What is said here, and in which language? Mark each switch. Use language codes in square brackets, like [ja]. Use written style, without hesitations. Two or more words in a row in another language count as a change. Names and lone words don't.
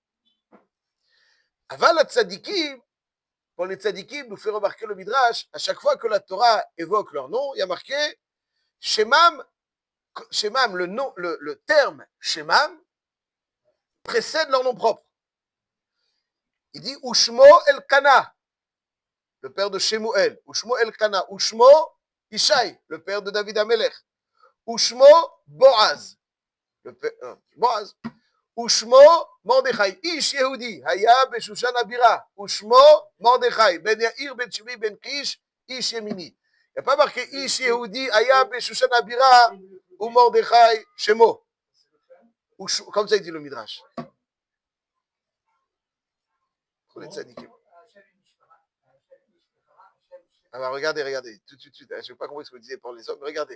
[he] אבל צדיקים, [fr] pour les Tzadikim, nous fait remarquer le Midrash, à chaque fois que la Torah évoque leur nom, il y a marqué Shemam, Shemam, le terme Shemam précède leur nom propre. Il dit Ushmo Elkana, le père de Shemuel. [he] ושמו אלקנה. [fr] Ushmo Ishai, le père de David Amelech. Ushmo Boaz, le père, Boaz. [he] ושמו מרדכי, איש יהודי, היה בשושן הבירה. ושמו מרדכי, בן יאיר בן שמעי בן קיש, איש ימיני. [fr] Il n'y a pas marqué [he] איש יהודי, היה בשושן הבירה, [fr] ou [he] מרדכי שמו. [fr] Comme ça il dit le Midrash. Pour les tzadikim. Alors regardez, tout de suite, je ne sais pas comment ce que vous disiez pour les hommes, mais regardez.